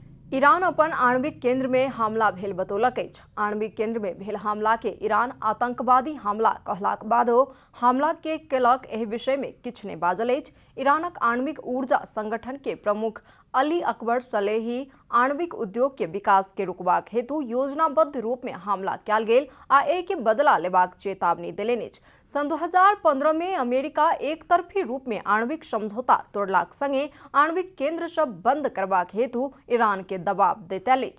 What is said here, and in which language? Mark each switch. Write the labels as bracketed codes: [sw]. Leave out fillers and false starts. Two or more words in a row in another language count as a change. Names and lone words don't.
[mai] ईरान अपन आणविक केंद्र में हमला भेल बतौलक अछि। आणविक केंद्र में भेल हमला के ईरान आतंकवादी हमला कहलाक बादो हमला के केलक एहि विषय में किछु नहि बाजल अछि। ईरानक आणविक ऊर्जा संगठन के प्रमुख अली अकबर सलेही आणविक उद्योग के विकास के रुकबाक हेतु योजनाबद्ध रूप में हमला कयल गेल आ एहि के बदला लेबाक चेतावनी देलनि अछि। सन 2015 में अमेरिका एक तरफी रूप में आणविक समझौता तोड़लाक संगे आणविक केंद्र सब बंद करबाक हेतु ईरान के दबाव दैतल अछि।